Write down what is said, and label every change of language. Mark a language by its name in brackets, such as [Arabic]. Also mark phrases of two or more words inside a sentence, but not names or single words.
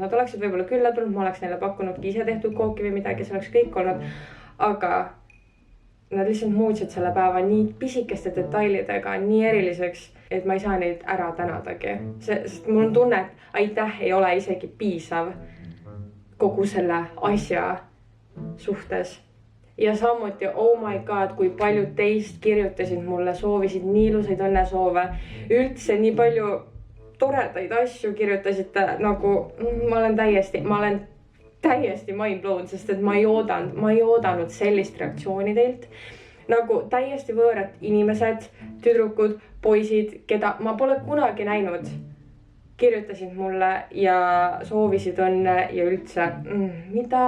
[Estonian] Nad oleksid võib-olla külla tulnud, ma oleks neile pakkunudki ise tehtud kooki või midagi, see oleks kõik olnud. Aga nad lihtsalt muutsid selle päeva nii pisikeste detailidega, nii eriliseks, et ma ei saa neid ära tänadagi. Sest mul on tunne, et aitäh ei ole isegi piisav kogu selle asja suhtes. Ja samuti, [English] oh my god, [Estonian] kui paljud teist kirjutasid mulle, soovisid nii ilusaid õnnesoove. Üldse nii palju toredaid asju kirjutasite, nagu ma olen täiesti [English] mind blown, [Estonian] sest et ma ei oodanud sellist reaktsiooni teilt. Nagu täiesti võõrad inimesed, tüdrukud, poisid, keda ma pole kunagi näinud, kirjutasid mulle ja soovisid õnne ja üldse, mida?